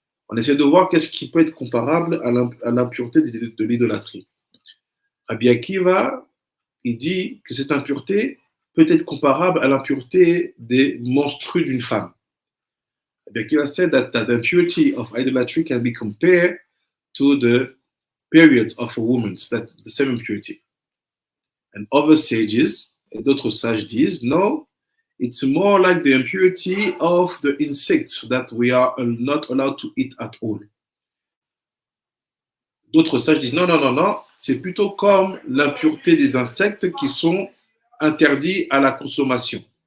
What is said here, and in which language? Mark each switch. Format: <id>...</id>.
<fr>On essaie de voir qu'est-ce qui peut être comparable à l'impureté de l'idolâtrie. Rabbi Akiva, il dit que cette impureté peut être comparable à l'impureté des menstrues d'une femme.</fr> <en>Rabbi Akiva said that the impurity of idolatry can be compared to the periods of a woman, that the same impurity. And other sages,</en> <fr>et d'autres sages disent,</fr> <en>no, it's more like the impurity of the insects that we are not allowed to eat at all.</en> <fr>D'autres sages disent, non, c'est plutôt comme l'impureté des insectes qui sont interdits à la consommation.</fr>